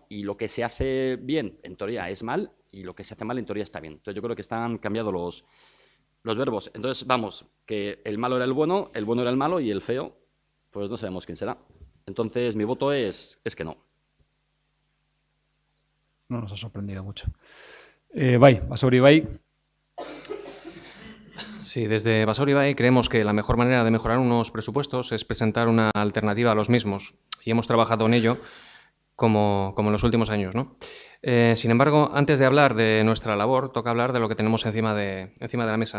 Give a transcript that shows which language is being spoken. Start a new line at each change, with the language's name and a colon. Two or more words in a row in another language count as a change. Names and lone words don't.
Spanish: Y lo que se hace bien, en teoría, es mal, y lo que se hace mal, en teoría, está bien. Entonces, yo creo que están cambiados los verbos. Entonces, vamos, que el malo era el bueno era el malo, y el feo, pues no sabemos quién será. Entonces, mi voto es que no. No nos ha sorprendido mucho.
Basque: Bai, Basauri, bai.
Spanish: Sí, desde Basauri Bai creemos que la mejor manera de mejorar unos presupuestos es presentar una alternativa a los mismos, y hemos trabajado en ello como en los últimos años, ¿no? Sin embargo, antes de hablar de nuestra labor, toca hablar de lo que tenemos encima de la mesa.